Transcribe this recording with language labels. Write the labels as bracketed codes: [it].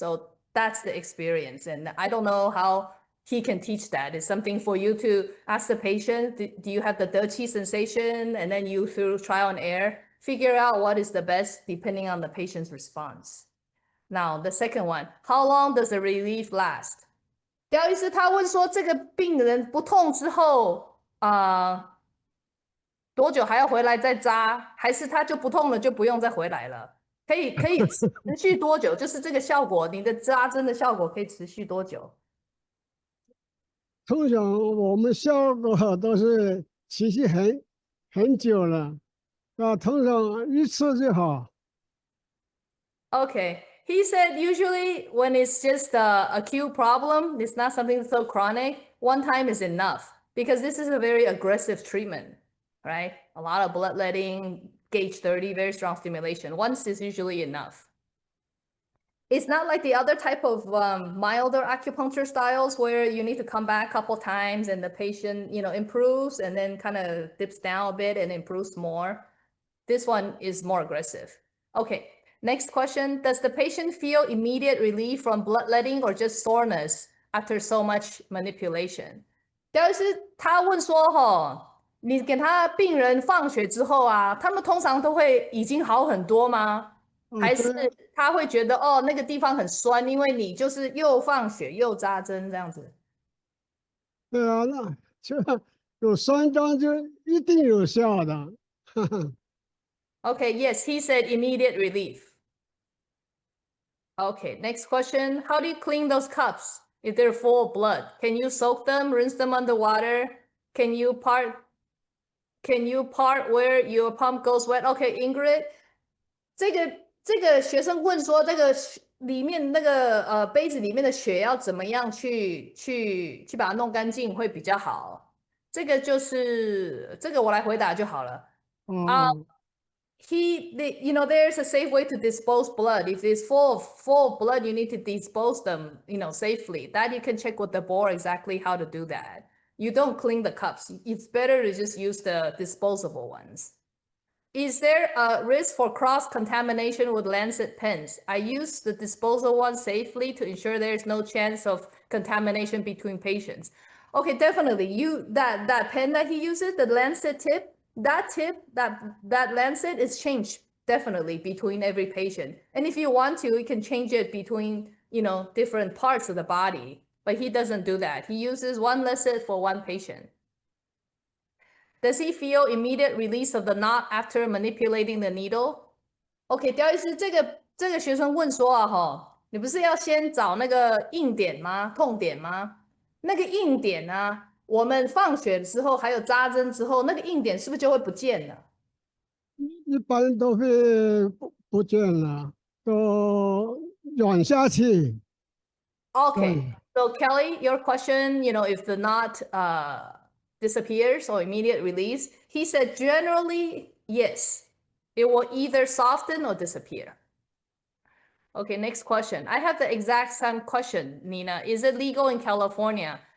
[en] So that's the experience. And I don't know how he can teach that. It's something for you to ask the patient, do you have the dirty sensation? And then you, through trial and error, figure out what is the best depending on the patient's response. Now, the second one, how long does the relief last? [zh] 刁医师他问说，这个病人不痛之后，多久还要回来再扎？还是他就不痛了就不用再回来了？可以持续多久？就是这个效果，你的扎针的效果可以持续多久？通常我们效果都是持续很久了，通常一次就好。 [en] Okay, he said usually when it's just a acute problem, it's not something so chronic, one time is enough because this is a very aggressive treatment, right? A lot of bloodletting, gauge 30, very strong stimulation. Once is usually enough. It's not like the other type of milder acupuncture styles where you need to come back a couple times and the patient, improves and then kind of dips down a bit and improves more. This one is more aggressive. Okay, next question. Does the patient feel immediate relief from bloodletting or just soreness after so much manipulation? [zh] 但是他问说你给他病人放血之后啊，他们通常都会已经好很多吗？还是他会觉得那个地方很酸，因为你就是又放血又扎针这样子？对啊，那就有酸章就一定有效的。 [en] Okay, yes, he said immediate relief. Okay, next question. How do you clean those cups if they're full of blood? Can you soak them, rinse them underwater? Can you part where your pump goes wet? [zh] Okay, Ingrid, 这个学生问说，这个里面那个杯子里面的血要怎么样去把它弄干净会比较好？这个我来回答就好了。 [en] there's a safe way to dispose blood. If it's full of blood, you need to dispose them, safely. That you can check with the board exactly how to do that. You don't clean the cups. It's better to just use the disposable ones. Is there a risk for cross-contamination with lancet pens? I use the disposal ones safely to ensure there's no chance of contamination between patients. Okay, definitely. That pen that he uses, the lancet tip, that lancet is changed definitely between every patient. And if you want to, you can change it between, different parts of the body. But he doesn't do that. He uses one lancet for one patient. Does he feel immediate release of the knot after manipulating the needle? [zh] OK，刁医师，这个学生问说啊，你不是要先找那个硬点吗？痛点吗？那个硬点呢，我们放血之后还有扎针之后，那个硬点是不是就会不见了？一般都会不见了，都软下去。 [en] Okay, so Kelly, your question, if the knot disappears or immediate release, he said generally yes, it will either soften or disappear. Okay, next question. I have the exact same question, Nina. Is it legal in California?